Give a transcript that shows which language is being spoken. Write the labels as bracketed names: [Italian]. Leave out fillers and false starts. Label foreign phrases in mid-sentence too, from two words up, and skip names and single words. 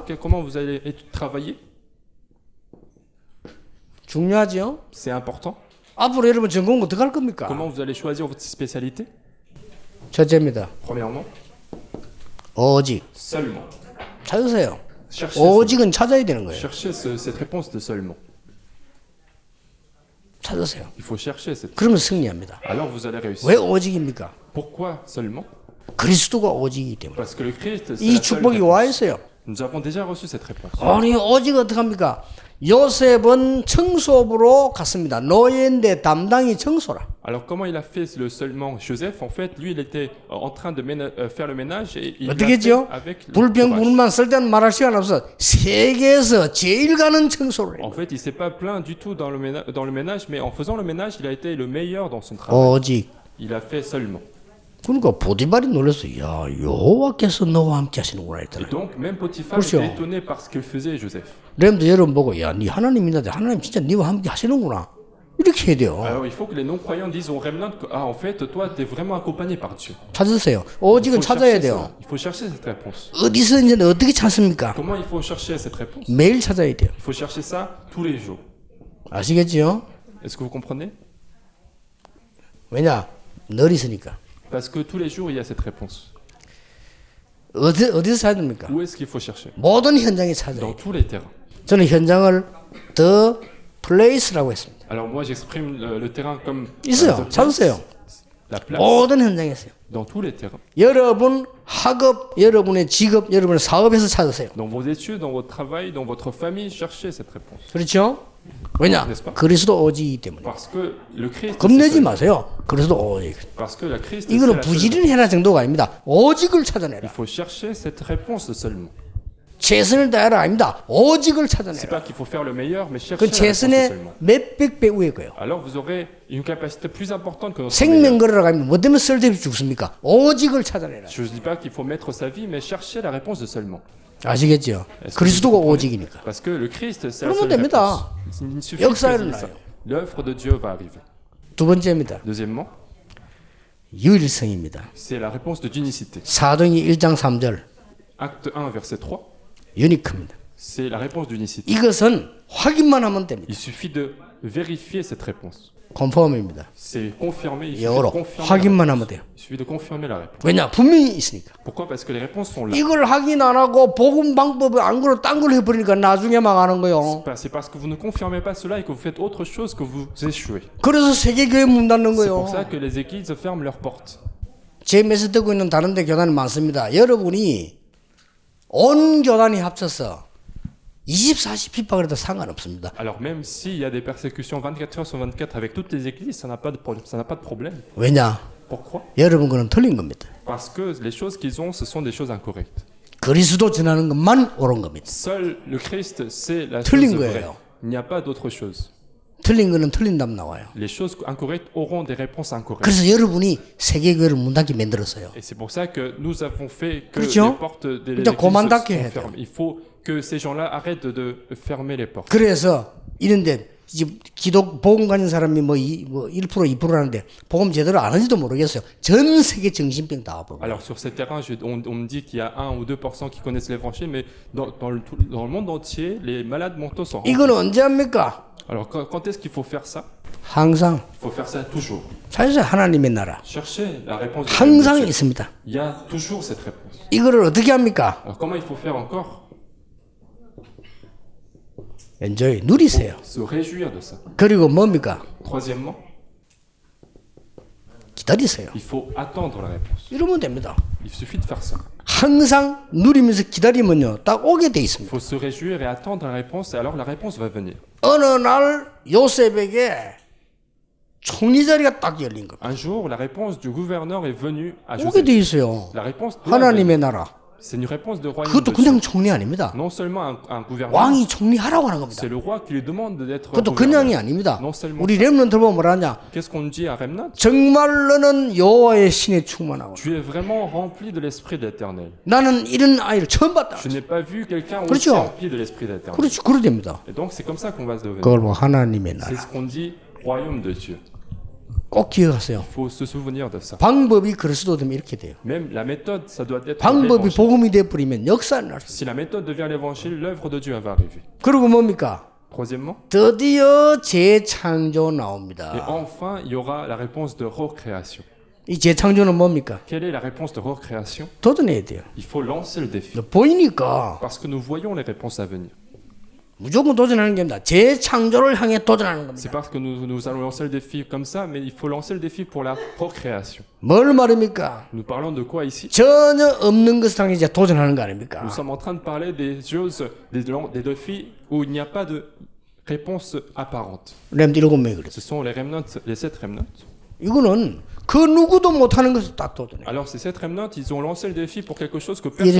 [French] preuves? Comment vous allez travailler? [Korean] 중요하죠. [French] C'est important. [Korean] 앞으로 여러분 전공 어떻게 할 겁니까? [French] Comment vous allez choisir votre spécialité? [Korean] 첫째입니다. [French] Premièrement, [Korean] 오직 [French] seulement. [Korean] 찾으세요. [French] Cherchez, [Korean] 오직은 찾아야 되는 거예요. [French] cherchez cette réponse de seulement. [Korean] 찾으세요. [French] Il faut chercher cette. [Korean] 그러면 승리합니다. [French] Alors vous allez réussir. [Korean] 왜 오직입니까? [French] Pourquoi seulement? [Korean] 그리스도가 오직이기 때문에. [French] Parce que le Christ, c'est [Korean] 이 [French] la seule [Korean] 축복이 와 [French] réponse. [Korean] 있어요. [French] Nous avons déjà reçu cette réponse. [Korean] 아니 오직 어떻게 합니까? 요셉은 청소부로 갔습니다. 노예인데 담당이 청소라. [French] Alors comment il a fait le seulement Joseph, en fait, lui, il était en train de faire le ménage et il l'a [Korean] 어떻게 [French] fait [Korean] 했죠? [French] avec le [Korean] 불평 [French] courage. [Korean] 불만 쓸 때는 말할 시간 없어. 세계에서 제일 가는 청소를 [French] En [Korean] 해요. [French] fait, il s'est pas plaint du tout dans le ménage, mais en faisant le ménage, il a été le meilleur dans son travail. [Korean] 오직. [French] Il a fait seulement. [Korean] 그러니까 보디발이 놀랐어. 야 여호와께서 너와 함께 하시는구나 [French] Et [Korean] 했더니. [French] donc, même Potiphar [Korean] 그렇죠. [French] était étonné par ce que faisait Joseph. [Korean] 렘도 여러분 보고 야네 하나님 믿는데 하나님 진짜 네와 함께 하시는구나. 이렇게 해야 돼요. [French] Alors, il faut que les non-croyants disent au remnant que, ah, en fait, toi, tu es vraiment accompagné par Dieu. [Korean] 찾으세요. [French] Il [Korean] 오직은 [French] faut [Korean] 찾아야 [French] chercher [Korean] 돼요. [French] cela. Il faut chercher cette réponse. [Korean] 어디서 이제 어떻게 찾습니까? [French] Comment il faut chercher cette réponse? [Korean] 매일 찾아야 돼요. [French] Il faut chercher ça tous les jours. [Korean] 아시겠지요? [French] Est-ce que vous comprenez? [Korean] 왜냐? 늘 있으니까. [French] Parce que tous les jours, il y a cette réponse. [Korean] 어디서 찾아야 됩니까? [French] Où est-ce qu'il faut chercher? [Korean] 모든 현장에 찾아야 [French] Dans [Korean] 돼요. [French] tous les terrains. [Korean] 저는 현장을 [English] the place [Korean] 라고 했습니다. [French] Alors moi, j'exprime le terrain comme [Korean] 있어요. [English] the place, [Korean] 찾으세요. [French] la place, [Korean] 모든 현장에 있어요. [French] dans tous les terrains. [Korean] 여러분 학업, 여러분의 직업, 여러분의 사업에서 찾으세요. [French] Dans vos études, dans votre travail, dans votre famille, cherchez cette réponse. [Korean] 그렇죠? 왜냐? [French] N'est-ce pas? [Korean] 그리스도 오직이기 때문에. [French] Parce que le Christ, c'est [Korean] 겁내지 [French] seul. [Korean] 마세요. 그리스도 오직. [French] Parce que la Christ, c'est [Korean] 이거는 [French] la seule. [Korean] 부지런해라 정도가 아닙니다. 오직을 [French] Il [Korean] 찾아내라. [French] faut chercher cette réponse seulement. [Korean] 최선을 다해라 아닙니다. 오직을 [French] C'est [Korean] 찾아내라. [French] pas qu'il faut faire le meilleur, mais chercher [Korean] 그 [French] la réponse [Korean] 최선의 [French] seulement. [Korean] 몇백 배 위에 거예요. [French] Alors vous aurez une capacité plus importante que notre meilleur. [Korean] 생명 걸으러 가면 뭐 때문에 쓸데없이 죽습니까? 오직을 찾아내라. [French] Je ne dis pas qu'il faut mettre sa vie, mais chercher la réponse de seulement. [Korean] 아시겠죠? [French] Est-ce que [Korean] 그리스도가 [French] vous comprenez? [Korean] 오직이니까. [French] Parce que le Christ, c'est la [Korean] 그러면 [French] seule [Korean] 됩니다. [French] réponse. Il suffit [Korean] 역사가 [French] de dire ça. [Korean] 일어나요. [French] L'œuvre de Dieu va arriver. [Korean] 두 번째입니다. [French] Deuxièmement, [Korean] 유일성입니다. [French] c'est la réponse de d'unicité. [Korean] 사도행전 1장 3절 [French] Acte 1, verset 3, [Korean] 유니크입니다. [French] c'est la réponse d'unicité. [Korean] 이것은 확인만 하면 됩니다. [French] Il suffit de vérifier cette réponse. [Korean] 컨펌입니다. [French] C'est confirmer, il suffit de [Korean] 영어로 [French] confirmer la [Korean] 확인만 하면 [French] réponse. [Korean] 돼요. [French] Il suffit de confirmer la réponse. [Korean] 왜냐? 분명히 있으니까. [French] Pourquoi? Parce que les réponses sont là. [Korean] 이걸 확인 안 하고 복음 방법을 안 그러고 딴 걸 해버리니까 나중에 망하는 거예요. [French] C'est parce que vous ne confirmez pas cela et que vous faites autre chose que vous échouez. [Korean] 그래서 세계교회 문 닫는 [French] C'est [Korean] 거예요. [French] pour ça que les églises ferment leurs portes. [Korean] 제 메시지 듣고 있는 다른 데 교단이 많습니다. 여러분이 온 교단이 합쳐서 24시 핍박을 해도 상관없습니다. [French] Alors même s'il y a des persécutions 24 heures sur 24 avec toutes les églises, ça n'a pas de problème. [Korean] 왜냐? [French] Pourquoi? [Korean] 여러분 그는 틀린 겁니다. [French] Parce que les choses qu'ils ont, ce sont des choses incorrectes. [Korean] 그리스도 전하는 것만 옳은 겁니다. [French] Seul le Christ, c'est la chose [Korean] 틀린 [French] vraie. [Korean] 거예요. [French] Il n'y a pas d'autre chose. [Korean] 틀린 거는 틀린 답 나와요. [French] Les choses incorrectes auront des réponses incorrectes. [Korean] 그래서 여러분이 세계교회를 문 닫게 만들었어요. [French] Et c'est pour ça que nous avons fait que [Korean] 그렇죠? [French] les portes de [Korean] 이제 [French] l'église [Korean] 그만 [French] sont [Korean] 닫게 해야 돼요. [French] fermées. Il faut que ces gens-là arrêtent de fermer les portes. [Korean] 그래서 이런데 이제 기독 복음 가진 사람이 뭐 1% 2% 하는데 복음 제대로 안 하는지도 모르겠어요. 전 세계 정신병 다 와버려요. [French] Alors sur ces terrains, on me dit qu'il y a 1 ou 2% qui connaissent l'évangile, mais dans le monde entier, les malades mentaux sont remplis. [Korean] 이건 언제 합니까? [French] Alors quand est-ce qu'il faut faire ça? [Korean] 항상 [French] Il faut faire ça toujours. [Korean] 사실 하나님의 나라 [French] Chercher la réponse de [Korean] 항상 [French] Dieu. [Korean] 있습니다. [French] Il y a toujours cette réponse. [Korean] 이거를 어떻게 합니까? [French] Alors comment il faut faire encore? [Korean] 엔조이 누리세요. [French] Se réjouir de ça. [Korean] 그리고 뭡니까? [French] Troisièmement, [Korean] 기다리세요. [French] il faut attendre la réponse. [Korean] 이러면 됩니다. [French] Il suffit de faire ça. [Korean] 항상 누리면서 기다리면요, 딱 오게 돼 [French] Il [Korean] 있습니다. [French] faut se réjouir et attendre la réponse, et alors la réponse va venir. [Korean] 어느 날 요셉에게 총리 자리가 딱 열린 겁니다. [French] Un jour, la réponse du gouverneur est venue à [Korean] 오게 [French] Joseph. [Korean] 돼 있어요. [French] La réponse doit venir. [Korean] 하나님의 나라. [French] C'est une réponse de royaume [Korean] 그것도 [French] de Dieu. [Korean] 그냥 총리 아닙니다. [French] Non seulement un gouverneur, [Korean] 왕이 총리하라고 하는 겁니다. [French] c'est le roi qui lui demande d'être [Korean] 그것도 [French] gouverneur. [Korean] 그냥이 아닙니다. [French] Non seulement [Korean] 우리 [French] ça. [Korean] 렘넌트 보면 뭐라 하냐? [French] Qu'est-ce qu'on dit à Remnant? [Korean] 정말 너는 여호와의 신에 충만하고 [French] Tu es vraiment rempli de l'esprit de l'Éternel. [Korean] 나는 이런 아이를 처음 봤다. [French] Je n'ai pas vu quelqu'un aussi [Korean] 그렇죠. [French] rempli de l'esprit de l'Éternel. [Korean] 그렇지, 그래 됩니다. [French] Et donc c'est comme ça qu'on va se devenir. [Korean] 그걸 뭐 하나님의 [French] C'est [Korean] 나라. [French] ce qu'on dit royaume de Dieu. [Korean] 꼭 기억하세요. [French] Il faut se souvenir de ça. [Korean] 방법이 그리스도 되면 이렇게 돼요. [French] Même la méthode, ça doit être [Korean] 방법이 [French] l'évangile. [Korean] 복음이 돼버리면 역사는 날 수. [French] Si la méthode devient l'évangile, l'œuvre de Dieu va arriver. [Korean] 그리고 뭡니까? [French] Troisièmement, [Korean] 드디어 재창조 [French] et [Korean] 나옵니다. [French] enfin, il y aura la réponse de recréation. [Korean] 이 재창조는 뭡니까? [French] Quelle est la réponse de recréation? [Korean] 도전해야 돼요. [French] Il faut lancer le défi. [Korean] 보이니까 [French] Parce que nous voyons les réponses à venir. [Korean] 무조건 도전하는 게 아닙니다. 재창조를 향해 도전하는 [French] C'est [Korean] 겁니다. [French] parce que nous allons lancer le défi comme ça, mais il faut lancer le défi pour la recréation. [Korean] 뭘 말입니까? [French] Nous parlons de quoi ici? [Korean] 전혀 없는 것을 향해 이제 도전하는 거 아닙니까? [French] Nous sommes en train de parler des choses, des défis où il n'y a pas de réponse apparente. [Korean] 렘드 7명이 그랬어요. [French] Ce sont les remnants, les 7 remnants. [Korean] 이거는 그 누구도 못하는 것을 딱 도전해. [French] Alors ces 7 remnants, ils ont lancé le défi pour quelque chose que personne